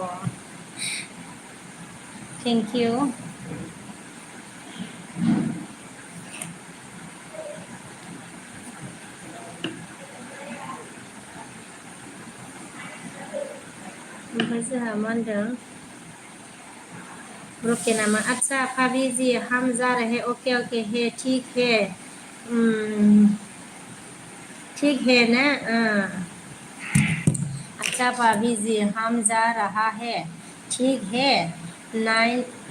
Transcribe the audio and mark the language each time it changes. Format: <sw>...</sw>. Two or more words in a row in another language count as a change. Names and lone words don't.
<en>thank you</en> <brx>ओमफ्राय जोंहा मा होनदों रुके नामा</brx> <hi>अच्छा भाभी जी हम जा रहे ओके ओके है ठीक है ठीक है ना अच्छा भाभी जी हम जा रहा है ठीक है नाइन</hi>